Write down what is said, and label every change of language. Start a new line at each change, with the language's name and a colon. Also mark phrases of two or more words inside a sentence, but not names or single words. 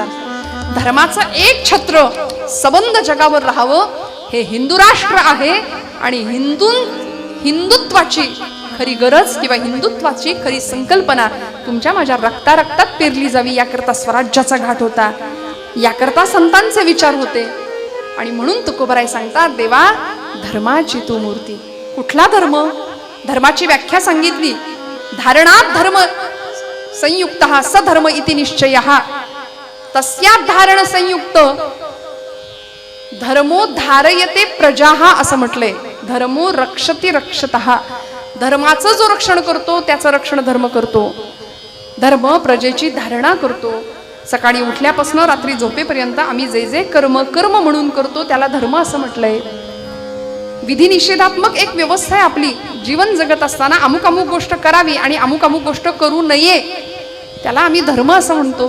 Marathi: धर्माचं एक छत्र सबंध जगावर राहावं हे हिंदू राष्ट्र आहे आणि हिंदुत्वाची खरी गरज किंवा हिंदुत्वाची खरी संकल्पना तुमच्या माझ्या रक्तात पेरली जावी याकरता स्वराज्याचा घाट होता, याकरता संतांचे विचार होते. आणि म्हणून तुकोबराय सांगतात देवा धर्माची तू मूर्ती. कुठला धर्म? धर्माची व्याख्या सांगितली.
Sanskrit: धारणात धर्म संयुक्त सधर्म इति निश्चय तस्यात धारण संयुक्त धर्मो धारयते प्रजा
Marathi: असं म्हटलंय.
Sanskrit: धर्मो रक्षति रक्षतः.
Marathi: धर्माचं जो रक्षण करतो त्याचं रक्षण धर्म करतो. धर्म प्रजेची धारणा करतो. सकाळी उठल्यापासून रात्री झोपेपर्यंत आम्ही जे जे कर्म म्हणून करतो त्याला धर्म असं म्हटलंय. विधी निषेधात्मक एक व्यवस्था आहे आपली. जीवन जगत असताना अमुक अमुक गोष्ट करावी आणि अमुक अमुक गोष्ट करू नये त्याला आम्ही धर्म असं म्हणतो.